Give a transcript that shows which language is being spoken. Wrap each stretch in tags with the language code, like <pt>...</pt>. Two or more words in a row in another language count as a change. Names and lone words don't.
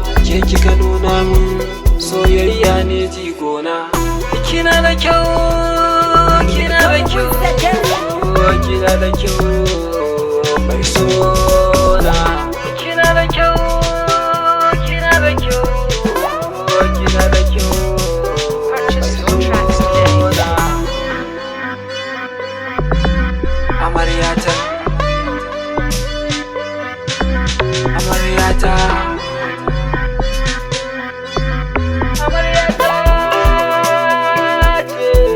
<ha>Ke kika nuna min soyayya ne jigona. Kina da kyau, kina da kyau, kina da kyau, mai sona. Kina da kyau, kina da kyau, kina da kyau,</ha> <en>Purchase your tracks today.</en> <ha>mai sona. Amaryata, amaryata, amaryata ce.</ha>